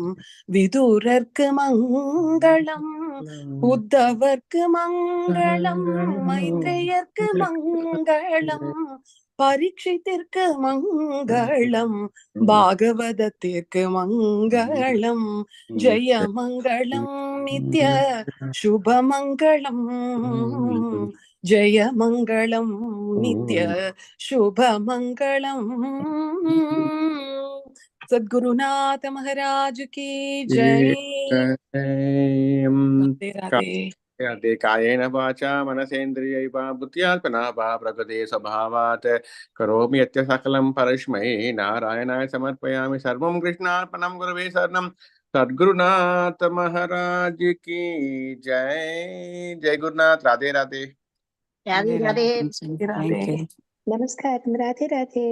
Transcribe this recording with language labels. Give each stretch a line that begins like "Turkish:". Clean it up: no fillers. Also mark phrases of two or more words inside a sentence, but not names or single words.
Tamil: விதுரருக்கு மங்களம், உத்தவர்க்கு மங்களம், மைத்ரேயர்க்கு மங்களம், பரீட்சித்திற்கு மங்களம், பாகவதத்திற்கு மங்களம், ஜெய மங்களம், நித்ய சுபமங்களம், ஜெய மங்களம், நித்ய சுபமங்களம்.
Hindi: सद्गुरुनाथ महाराज की जय. राधे राधे.
Sanskrit: राधे कायेन वाचा मनसेन्द्रियैवा बुद्ध्यात्मना वा प्रकृते स्वभावात् करोमि यत् सकलं परस्मै नारायणाय समर्पयामि. सर्वं कृष्णार्पणं गुरवे शरणं.
Hindi: सद्गुरुनाथ महाराज की जय. जय गुरुनाथ. राधे राधे. राधे राधे. राधे. नमस्कार. राधे राधे.